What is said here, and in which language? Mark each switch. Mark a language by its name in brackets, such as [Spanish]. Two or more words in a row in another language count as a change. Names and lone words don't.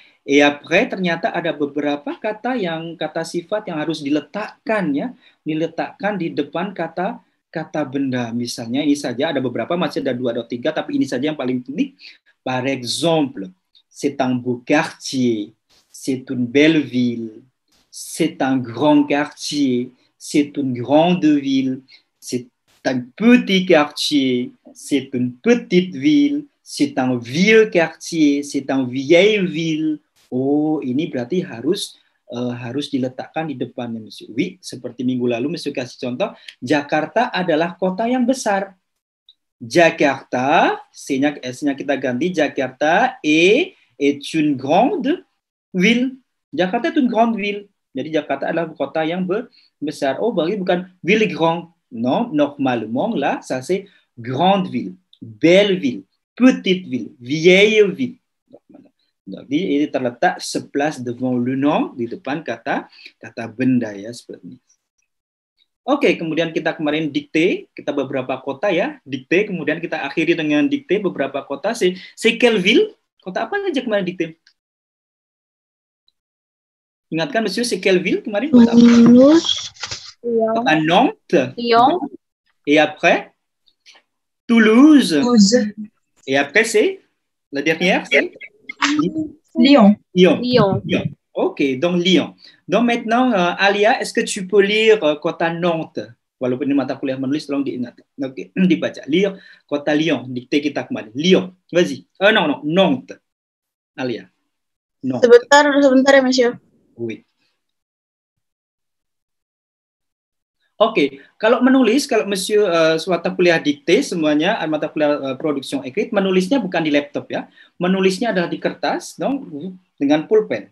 [French] Et après [Indonesian] ternyata ada beberapa kata sifat yang harus diletakkan di depan kata benda. Misalnya ini saja ada beberapa, masih ada 2 atau 3, tapi ini saja yang paling penting. [French] Par exemple, c'est un beau quartier. C'est une belle ville, c'est un grand quartier, c'est une grande ville, c'est un petit quartier, c'est une petite ville, c'est un vieux quartier, c'est une vieille ville. [Indonesian] Oh, ini berarti harus diletakkan di depannya, Monsieur. Oui, seperti minggu lalu Monsieur kasih contoh, Jakarta adalah kota yang besar. [French] Jakarta, [Indonesian] S-nya kita ganti, [French] Jakarta est une grande ville. Jakarta est une grande ville. [Indonesian] Jadi Jakarta adalah kota yang besar. Oh, berarti bukan [French] ville grand. Non, normalement, là, ça c'est grande ville, belle ville, petite ville, vieille ville. [Indonesian] Jadi ini terletak sebelas [French] devant le nom, [Indonesian] di depan kata benda ya, seperti ini. Oke, kemudian kita kemarin dikte, kita beberapa kota ya, dikte, kemudian kita akhiri dengan dikte beberapa kota. [French] C'est quelle ville? [Indonesian] Kota apa aja kemarin dikte? Ingatkan, Monsieur, [French] c'est quelle ville [Indonesian] kemarin? Kota apa? Kota Nantes. Lyon. [French] Et après? Toulouse. Toulouse. Et après, c'est? La dernière, c'est? Lyon. Lyon. Ok, donc Lyon. Donc maintenant, Alia, est-ce que tu peux lire kota Nantes? [Indonesian] Walaupun ini mata kuliah menulis, tolong diingat. Oke, dibaca. Lire kota Lyon, dikte kita kemarin. [French] Lyon, vas-y. Non, Nantes. Alia. Nantes. [Indonesian] Sebentar ya, Monsieur. Oui. Oke, kalau menulis, kalau Monsieur mata kuliah dikte semuanya, mata kuliah [French] production écrite, [Indonesian] menulisnya bukan di laptop ya, menulisnya adalah di kertas, dong, dengan pulpen.